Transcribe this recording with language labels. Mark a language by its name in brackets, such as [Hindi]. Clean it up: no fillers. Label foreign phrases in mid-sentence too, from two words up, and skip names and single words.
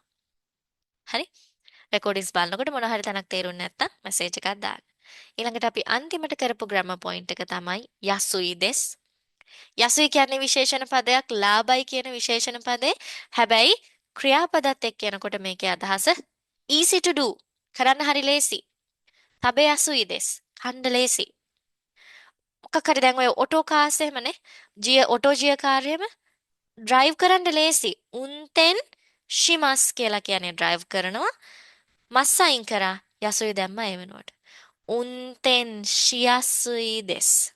[Sinhala] හරි? රෙකෝඩින්ග්ස් බලනකොට මොනවා හරි තැනක් තේරුන්නේ නැත්තම් මැසේජ් එකක් දාන්න. ඊළඟට අපි අන්තිමට කරපු [English] grammar point [Sinhala] එක තමයි [Japanese] やすいです. [Sinhala] යසුයි කියන්නේ විශේෂණ පදයක් ලාභයි කියන විශේෂණ පදේ. හැබැයි ක්‍රියාපදත් එක්ක යනකොට මේකේ අදහස [English] easy to do [Sinhala] කරන්න හරි ලේසි. [Japanese] 食べやすいです。 [Sinhala] කන්න ලේසි. මොකක් හරි දැන් ඔය [English] auto cars [Sinhala] එහෙමනේ. ඔටෝ ජිය කාර් එහෙම ඩ්‍රයිව් කරන්න ලේසි. [Japanese] 運転します [Sinhala] කියලා කියන්නේ ඩ්‍රයිව් කරනවා. මස් අයින් කරා යසුයි දැම්මා ඒ වෙනුවට. [Japanese] 運転しやすいです.